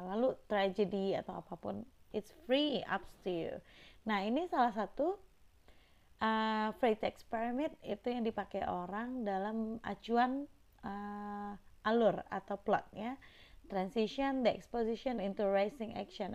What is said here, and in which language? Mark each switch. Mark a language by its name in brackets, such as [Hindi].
[Indonesian] Lalu [English] tragedy [Indonesian] atau apapun, [English] it's free, up to you. [Indonesian] Nah, ini salah satu [English] phrase experiment [Indonesian] itu yang dipakai orang dalam acuan alur atau plot ya. [English] Transition, the exposition into rising action.